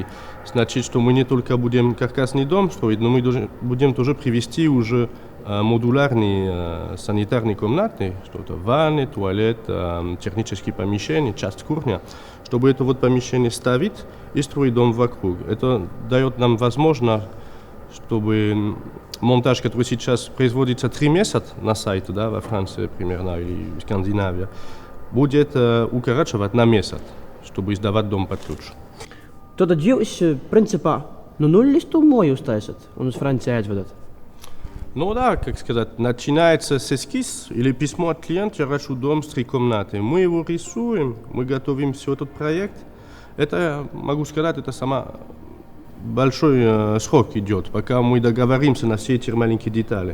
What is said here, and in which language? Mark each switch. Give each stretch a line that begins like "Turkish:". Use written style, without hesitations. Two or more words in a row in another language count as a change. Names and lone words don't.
Russian: Значит, что мы не только будем каркасный дом строить, но мы будем тоже привести уже модулярные санитарные комнаты, что-то ванны, туалет, технические помещения, часть кухни, чтобы это вот помещение ставить и строить дом вокруг. Это дает нам возможность, чтобы монтаж, который сейчас производится 3 месяца на сайте, да, во Франции примерно, или в Скандинавии, будет укорачивать на месяц, чтобы издавать дом под ключ.
Latvian: Tad jūs, principā, no nulles to moju uztaisat un uz Franciju aizvedat?
Russian: Ну да, как сказать, начинается с эскиз или письмо от клиента, я хочу дом с 3 комнаты. Мы его рисуем, мы готовим все этот проект. Это, могу сказать, это сама большой срок идет, пока мы договоримся на все эти маленькие детали.